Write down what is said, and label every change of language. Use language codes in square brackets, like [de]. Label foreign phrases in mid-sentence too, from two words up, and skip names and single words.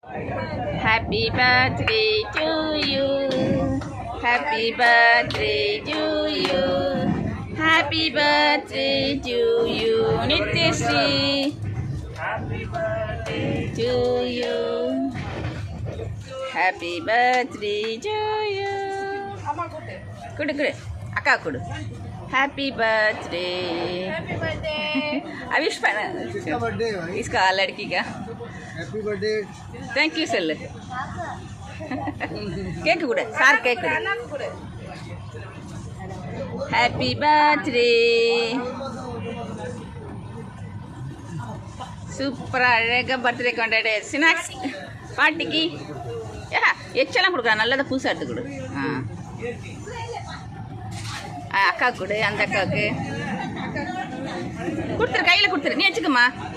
[en] Happy birthday to you. Happy birthday to you. Happy birthday to you. Nityashree. Happy birthday to you. Happy birthday to you. [ta] கொடு கொடு. அக்கா கொடு. [en] Happy birthday. Happy birthday. Avish pana. [hi] किसका बर्थडे है भाई? इसका लड़की का. [en] Happy birthday. Thank you sir. Cake kudu. Sir cake kudu. Happy birthday. [ta] சூப்பரா அழகாக பர்த்டே கொண்டாடு. ஸ்நாக்ஸ் பாட்டிக்கு எச்செல்லாம் கொடுக்குறா. நல்லதை புதுசாக எடுத்து கொடு. அக்கா கொடு. அந்த அக்காவுக்கு கொடுத்துரு. கையில் கொடுத்துரு.